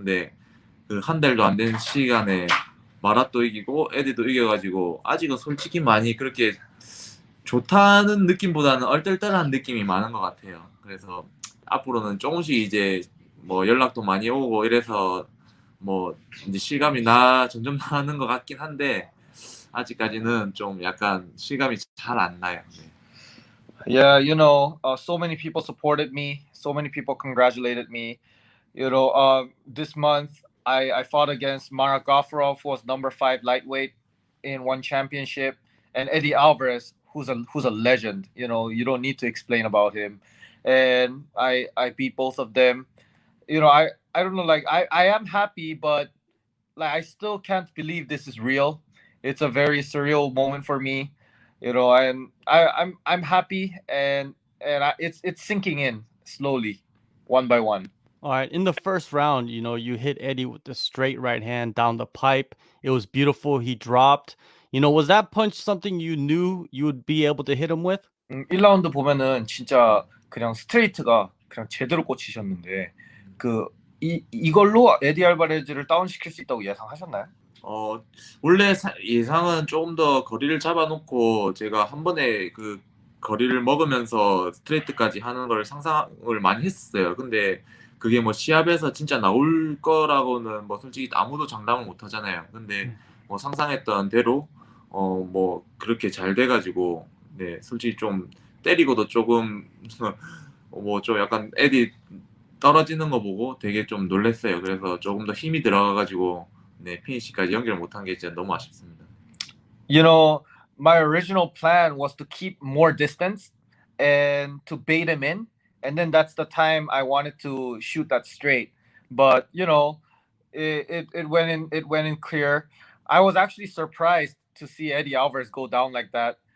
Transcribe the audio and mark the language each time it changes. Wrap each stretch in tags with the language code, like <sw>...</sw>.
<ko>근데 그 한 달도 안 된 시간에 마랏도 이기고 에디도 이겨가지고 아직은 솔직히 많이 그렇게 좋다는 느낌보다는 얼떨떨한 느낌이 많은 것 같아요. 그래서 앞으로는 조금씩 이제 연락도 많이 오고 이래서 이제 실감이 점점 나는 것 같긴 한데 아직까지는 좀 약간 실감이 잘 안 나요. 네.</ko> <en>Yeah, so many people supported me, so many people congratulated me. This month I fought against Marat Gafurov, who was number 5 lightweight in one championship, and Eddie Alvarez, who's a legend. You don't need to explain about him. And I beat both of them. I don't know, like I am happy, but like I still can't believe this is real. It's a very surreal moment for me. And I'm happy, and it's sinking in slowly, one by one. All right, in the first round, you hit Eddie with the straight right hand down the pipe. It was beautiful. He dropped. Was that punch something you knew you would be able to hit him with?</en> <ko>1라운드 보면은 진짜 그냥 스트레이트가 그냥 제대로 꽂히셨는데 이걸로 에디 알바레즈를 다운시킬 수 있다고 예상하셨나요? 원래 예상은 조금 더 거리를 잡아놓고 제가 한 번에 그 거리를 먹으면서 스트레이트까지 하는 걸 상상을 많이 했어요. 근데 그게 시합에서 진짜 나올 거라고는 솔직히 아무도 장담을 못 하잖아요. 근데 상상했던 대로 그렇게 잘 돼가지고 네, 솔직히 좀 때리고도 조금 좀 약간 에디 떨어지는 거 보고 되게 좀 놀랐어요. 그래서 조금 더 힘이 들어가가지고 네, 피니시까지 연결 못한 게 진짜 너무 아쉽습니다.</ko> <en>My original plan was to keep more distance and to bait him in, and then that's the time I wanted to shoot that straight. But it went in clear. I was actually surprised to see Eddie Alvarez go down like that.</en>